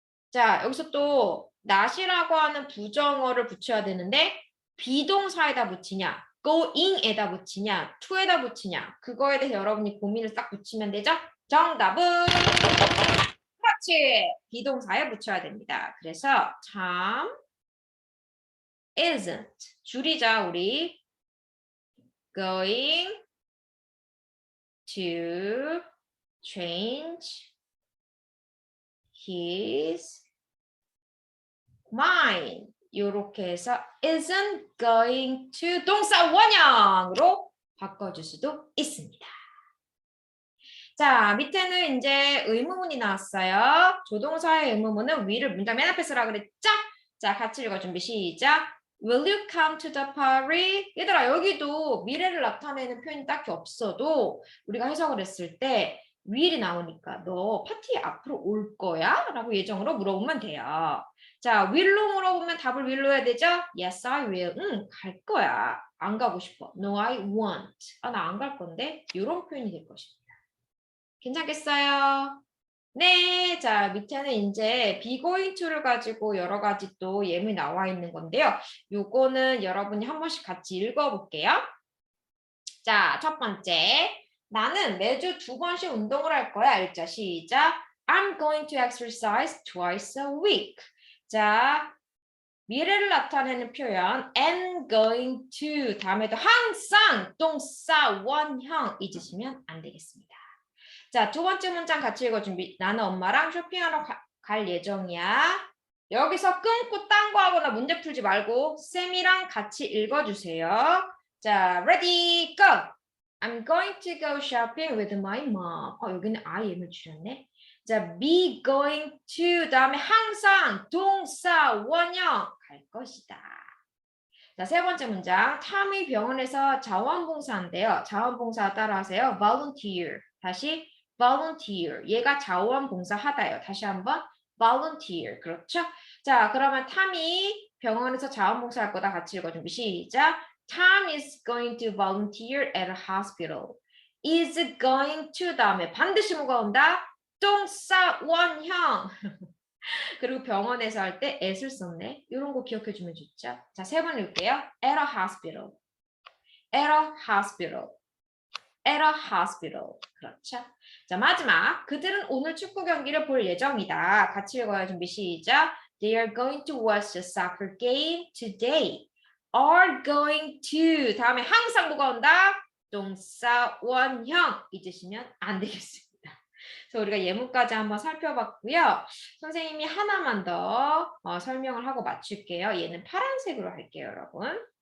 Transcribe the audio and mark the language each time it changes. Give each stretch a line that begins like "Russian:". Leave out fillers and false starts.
Korean: 자, 여기서 또 not이라고 하는 부정어를 붙여야 되는데 비동사에다 붙이냐, going에다 붙이냐, to에다 붙이냐 그거에 대해서 여러분이 고민을 딱 붙이면 되죠? 정답은 그렇지! 비동사에 붙여야 됩니다.
English: 그래서 Tom isn't
Korean: 줄이자 우리
English: going to change his mind.
Korean: 이렇게 해서 isn't going to 동사 원형으로 바꿔줄 수도 있습니다. 자, 밑에는 이제 의문문이 나왔어요. 조동사의 의문문은 will을 문장 맨 앞에 쓰라 그랬죠? 자, 같이 읽어 준비 시작.
English: Will you come to the party?
Korean: 얘들아, 여기도 미래를 나타내는 표현이 딱히 없어도 우리가 해석을 했을 때 will이 나오니까 너 파티에 앞으로 올 거야? 라고 예정으로 물어보면 돼요. 자, will로 물어보면 답을 will로 해야 되죠?
English: Yes, I will.
Korean: 응, 갈 거야. 안 가고 싶어.
English: No, I won't.
Korean: 나 안 갈 건데. 이런 표현이 될 것입니다. 괜찮겠어요? 네, 자, 밑에는 이제 be going to를 가지고 여러 가지 또 예문이 나와 있는 건데요. 요거는 여러분이 한 번씩 같이 읽어볼게요. 자, 첫 번째. 나는 매주 2번씩 운동을 할 거야. 읽자, 시작.
English: I'm going to exercise twice a week.
Korean: 자, 미래를 나타내는 표현 am going to 다음에도 항상 동사 원형 잊으시면 안 되겠습니다. 자, 두 번째 문장 같이 읽어 준비. 나는 엄마랑 쇼핑하러 갈 예정이야. 여기서 끊고 딴 거 하거나 문제 풀지 말고 쌤이랑 같이 읽어주세요.
English: 자, ready, go! I'm going to go shopping with my mom.
Korean: 여기는 IM을 줄였네. 자, be going to 다음에 항상 동사 원형 갈 것이다. 자, 세 번째 문장. 탐이 병원에서 자원봉사한대요. 자원봉사 따라하세요. volunteer. 다시 volunteer. 얘가 자원봉사하다요. 다시 한번 volunteer. 그렇죠? 자, 그러면 탐이 병원에서 자원봉사할 거다 같이 읽어 준비. 시작.
English: Tom is going to volunteer at a hospital.
Korean: is going to 다음에 반드시 뭐가 온다? 동사 원형. 그리고 병원에서 할 때 at을 썼네. 이런 거 기억해 주면 좋죠. 자, 세 번 읽을게요.
English: at a hospital. at a hospital. at a hospital.
Korean: 그렇죠. 자, 마지막. 그들은 오늘 축구 경기를 볼 예정이다. 같이 읽어요. 준비 시작.
English: They are going to watch the soccer game today.
Korean: are going to 다음에 항상 뭐가 온다? 동사 원형 잊으시면 안 되겠습니다. 그래서 우리가 예문까지 한번 살펴봤고요. 선생님이 하나만 더 설명을 하고 맞출게요. 얘는 파란색으로 할게요, 여러분.